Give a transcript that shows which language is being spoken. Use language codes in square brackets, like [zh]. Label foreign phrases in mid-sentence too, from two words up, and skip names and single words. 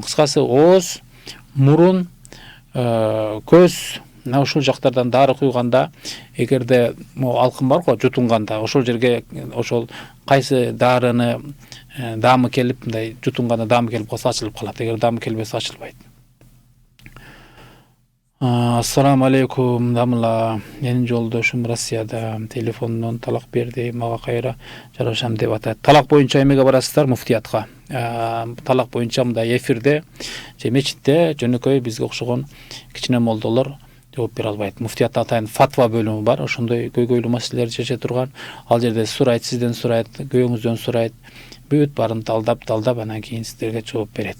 [ky] Кыскасы, ооз, мурун, көз, ушул жактардан дары куйганда, эгерде алкын бар го, жутунганда, ошол жерге ошол кайсы дарыны дамы келип, мындай жутунганда дамы келип калса ачылып калат. Эгер дамы келбесе ачылбайт. [ar] السلام عليكم damla. [ky] Менин жолдошум Россияда телефондон талак берди. Мага кайра жарашам деп атат. Талак боюнча эмеге барасыздар муфтиятка. Талак боюнча mында эфирде же мечитте жөнөкөй бизге окшогон кичине молдолор жооп бере албайт. Муфтият атайын фатва бөлүмү бар. Ошондой көйгөйлүү маселелер чече турган. Ал жерде сурайт, сизден сурайт, күйөөңүздөн сурайт. Бүт барын талдап анан кийин сиздерге жооп берет.